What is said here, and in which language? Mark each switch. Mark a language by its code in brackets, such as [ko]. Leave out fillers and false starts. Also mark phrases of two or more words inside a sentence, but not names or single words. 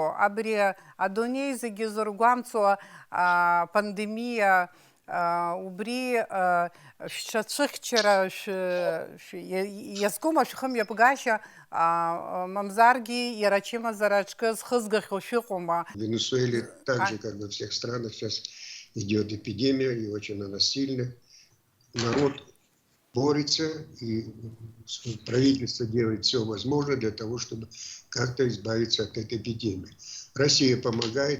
[ab] Абри адунеи зегьы зыргәамҵуа апандемиа, убри шәҽацәыхьчара иазкума шәхымҩаԥгашьа, мамзаргьы иара ачымазара аҿкы зхызгахьоу шәыҟоума? [ru] В Венесуэле, так же, как во всех странах, сейчас идет эпидемия, и очень она сильная. Народ борется, и правительство делает все возможное для того, чтобы как-то избавиться от этой эпидемии. Россия помогает.